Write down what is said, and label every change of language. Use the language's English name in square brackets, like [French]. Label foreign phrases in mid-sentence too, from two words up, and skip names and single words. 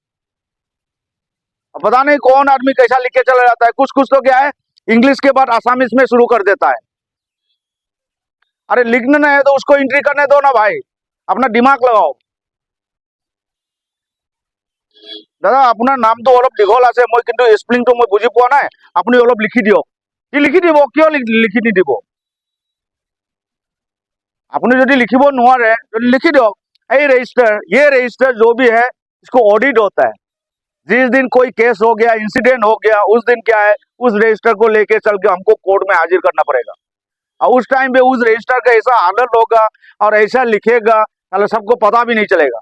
[Hindi] पता नहीं कौन आदमी कैसा लिख के चला जाता है, कुछ कुछ तो क्या है इंग्लिश के बाद आसामीज में शुरू कर देता है। अरे लिखना नहीं है तो उसको एंट्री करने दो ना भाई, अपना दिमाग लगाओ। दादा अपना नाम तो अलग [Assamese] दीघल আছে, मैं কিন্তু স্পেলিংটো मैं বুঝি পোৱা নাই, আপুনি অলপ লিখি দিয়ক। কি লিখি দিব, কিয় লিখি নিদিব, আপুনি যদি লিখিব নোৱাৰে লিখি দিয়ক। [Hindi] रजिस्टर, ये रजिस्टर जो भी है इसको ऑडिट होता है। जिस दिन कोई केस हो गया, इंसिडेंट हो गया, उस दिन क्या है, उस रजिस्टर को लेके चल के हमको कोर्ट में हाजिर करना पड़ेगा। और उस टाइम पे उस रजिस्टर का ऐसा हालत होगा और ऐसा लिखेगा, सबको पता भी नहीं चलेगा।